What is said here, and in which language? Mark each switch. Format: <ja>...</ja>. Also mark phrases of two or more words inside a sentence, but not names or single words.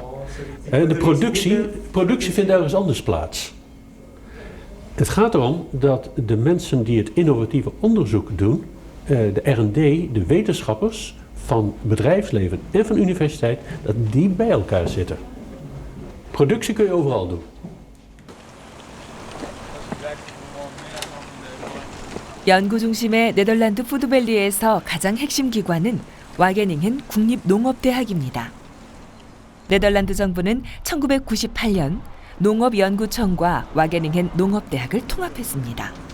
<nl>De productie vindt ergens anders plaats. Het gaat erom dat de mensen die het innovatieve onderzoek doen, de R&D, de wetenschappers van bedrijfsleven en van universiteit, dat die bij elkaar zitten. Productie kun je overal doen.</nl> <ko>연구 중심의 네덜란드 푸드밸리에서 가장 핵심 기관은 와게닝헨 국립농업대학입니다. 네덜란드 정부는 1998년 농업연구청과 와게닝헨 농업대학을 통합했습니다.</ko>